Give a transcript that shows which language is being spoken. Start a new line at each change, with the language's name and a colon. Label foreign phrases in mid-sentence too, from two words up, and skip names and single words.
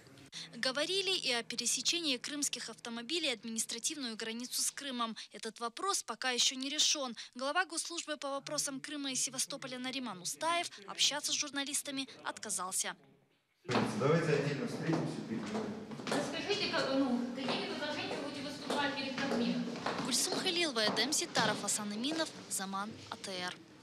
Russian: Говорили и о пересечении крымских автомобилей административную границу с Крымом. Этот вопрос пока еще не решен. Глава Госслужбы по вопросам Крыма и Севастополя Нариман Устаев общаться с журналистами отказался. Давайте отдельно встретимся. Расскажите, какими предложениями будете выступать перед Кабмином? Гульсум Халилова, Эдем Ситаров, Асан Аминов, Заман, АТР.